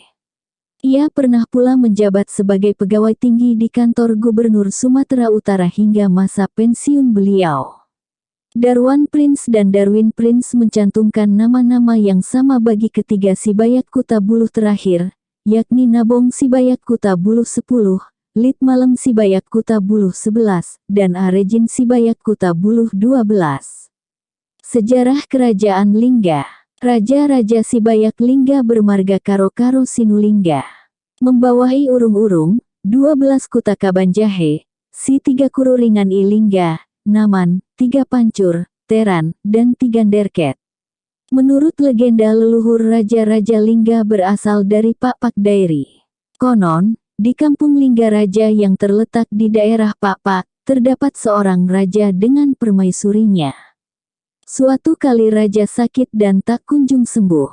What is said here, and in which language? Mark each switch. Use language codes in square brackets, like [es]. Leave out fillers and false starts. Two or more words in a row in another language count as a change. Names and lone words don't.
[id] Ia pernah pula menjabat sebagai pegawai tinggi di kantor Gubernur Sumatera Utara hingga masa pensiun beliau. Darwan Prince dan Darwin Prince mencantumkan nama-nama yang sama bagi ketiga Sibayak Kuta Buluh terakhir, yakni Nabong Sibayak Kuta Buluh 10, Litmalem Sibayak Kuta Buluh 11, dan Arejin Sibayak Kuta Buluh 12. Sejarah Kerajaan Lingga. Raja-raja Sibayak Lingga bermarga Karo-Karo Sinulingga. Membawahi urung-urung, 12 kuta Kabanjahe, si 3 Kururingan I Lingga, Naman, 3 Pancur, Teran, dan 3 Derket. Menurut legenda leluhur raja-raja Lingga berasal dari Pakpak Dairi. Konon, di kampung Lingga Raja yang terletak di daerah Pakpak, terdapat seorang raja dengan permaisurinya. Suatu kali raja sakit dan tak kunjung sembuh.